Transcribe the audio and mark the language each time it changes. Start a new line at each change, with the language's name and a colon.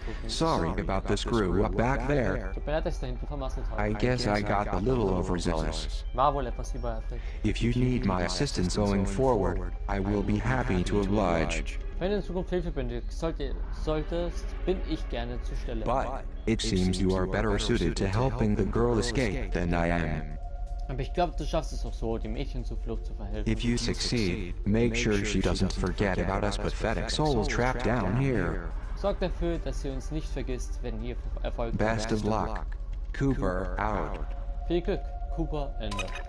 English: Sorry about the screw up back there. I guess I got a little overzealous. If you need my assistance going forward, I will be happy to oblige.
German: Wenn du in Zukunft Hilfe benötigst, bin ich gerne zur Stelle.
English: But it seems you are better suited to helping the girl escape than I am.
German: Aber ich glaube, du schaffst es auch so, dem Mädchen zur Flucht zu verhelfen.
English: If you succeed, make sure she doesn't forget about us pathetic souls trapped down here.
German: Sorg dafür, dass sie uns nicht vergisst, wenn ihr Erfolg habt.
English: Best of luck. Cooper out.
German: Viel Glück. Cooper, Ende.